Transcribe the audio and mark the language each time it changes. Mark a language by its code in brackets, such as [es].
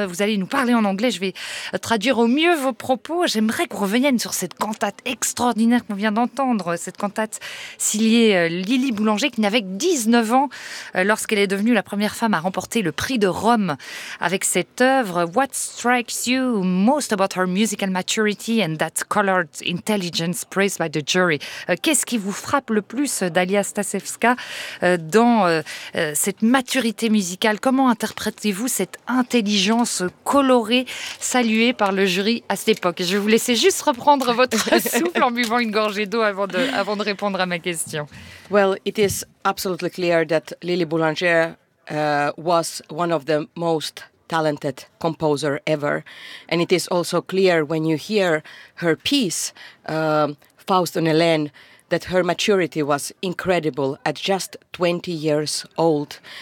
[fr] Vous allez nous parler en anglais, je vais traduire au mieux vos propos. J'aimerais qu'on revienne sur cette cantate extraordinaire qu'on vient d'entendre, cette cantate signée Lili Boulanger, qui n'avait que 19 ans lorsqu'elle est devenue la première femme à remporter le prix de Rome avec cette œuvre. [en] What strikes you most about her musical maturity and that colored intelligence praised by the jury? [fr] Qu'est-ce qui vous frappe le plus, Dalia Stasevska, dans cette maturité musicale? Comment interprétez-vous cette intelligence colorée saluée par le jury à cette époque? Je vais vous laisser juste reprendre votre souffle en buvant une gorgée d'eau avant de répondre à ma question. [en] Well, it is absolutely clear that Lili Boulanger was one of the most talented composer ever, and it is also clear when you hear her piece Faust and Hélène that her maturity was incredible at just 20 years old.